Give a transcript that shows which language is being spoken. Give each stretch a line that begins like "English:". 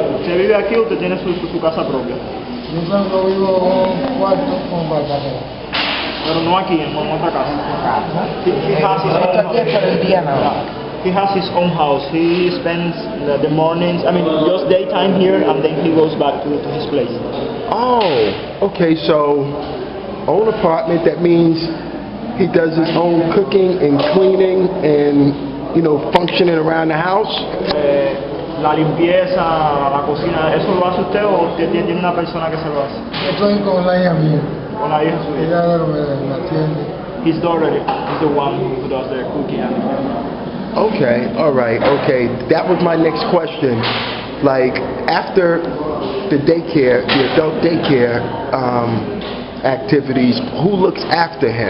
Spanish: ¿Usted vive aquí o usted tiene su casa propia? Yo solo vivo en un cuarto con balcón. Pero no aquí, en otra casa.
English: He has his own house. He has his own house. He spends the mornings, I mean, just daytime here, and then he goes back to his place. Oh, okay. So own apartment. That means he does his own cooking and cleaning and, you know, functioning around the house.
Spanish: La limpieza, la cocina, ¿eso lo hace usted o usted tiene una persona que se lo hace? Estoy con la hija mía. Con la hija suya. Ella me atiende.
English: His daughter is the one who does the cooking. Okay, all right, okay. That was my next question. Like, after the daycare, the adult daycare activities, who looks after him?